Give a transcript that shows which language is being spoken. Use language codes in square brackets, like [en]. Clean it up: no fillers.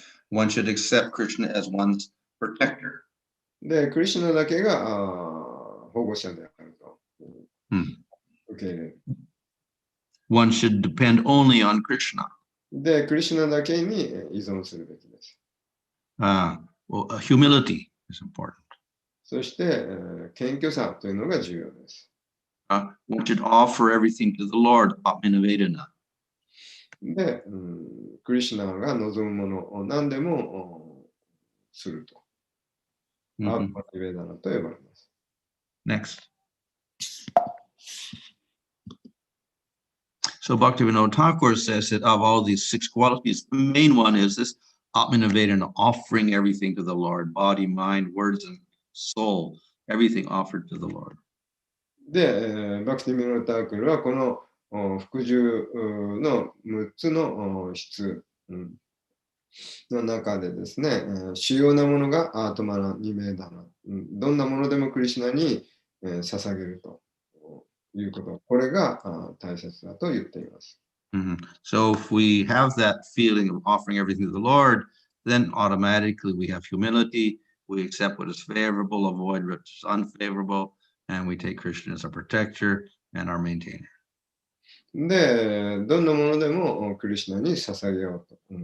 [en] One should accept Krishna as one's protector. [ja] で、クリシュナだけが保護者であると、受け入れる。 [en] One should depend only on Krishna. [ja] で、クリシュナだけに依存するべきです。 [en] Humility is important. [ja] そして、謙虚さというのが重要です。 [en] One should offer everything to the Lord, Atmanavedana. [ja] で、クリシュナが望むものを何でもすると。アーパティベダナと呼ばれます。 [en] Next. So Bhaktivinoda Thakur says that of all these 6 qualities, the main one is this Atmanavedana, offering everything to the Lord, body, mind, words, and soul, everything offered to the Lord. [ja] で、バクティミノタークルはこの服従の6つの質の中でですね、主要なものがアートマナ・ニメーダナ、どんなものでもクリシュナに捧げるということ、これが大切だと言っています。 [en] So if we have that feeling of offering everything to the Lord, then automatically we have humility, we accept what is favorable, avoid what is unfavorable, and we take Krishna as our protector and our maintainer. [ja] で、どんなものでもクリシュナに捧げようと。